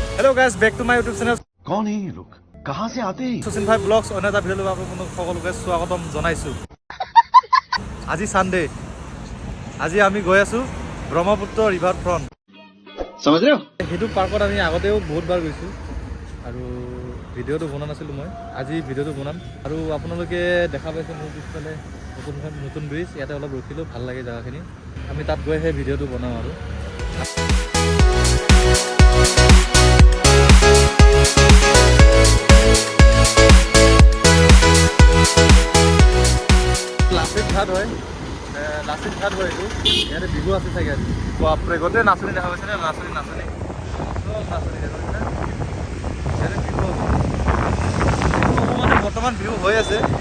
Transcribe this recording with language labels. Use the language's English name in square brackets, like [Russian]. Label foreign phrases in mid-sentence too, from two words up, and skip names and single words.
[English] hello guys back to my YouTube channel [Hindi] कौन है ये लोग कहां से आते हैं [Assamese] सुचिन भाई ब्लॉग्स অন্য এটা ভিডিও আপোনালোক সকলোকে স্বাগতম জনাইছো আজি সানডে আজি আমি গৈ আছো ব্ৰহ্মপুত্ৰ ৰিভাৰ ফ্ৰন্ট [Hindi] समझ रहे हो [Assamese] হেতু পাৰ্কত আমি আগতেও বহুত বাৰ গৈছো আৰু ভিডিওটো বনা নাছিলো মই আজি ভিডিওটো বনাম আৰু আপোনালোকে দেখা পাইছে মোৰ পিছফালে নতুন ব্ৰিজ ইয়াতে অলপ ৰখিলো ভাল লাগে জায়গাখিনি আমি তাত গৈ সেই ভিডিওটো বনাম আৰু লাচিত ঘাট হয় এইটো ইয়াতে বিহু আছে চাগে আজি বাপৰে গোটেই নাচনি দেখা পাইছে নে নাচনি ইয়াতে বিহু মানে বৰ্তমান বিহু হৈ আছে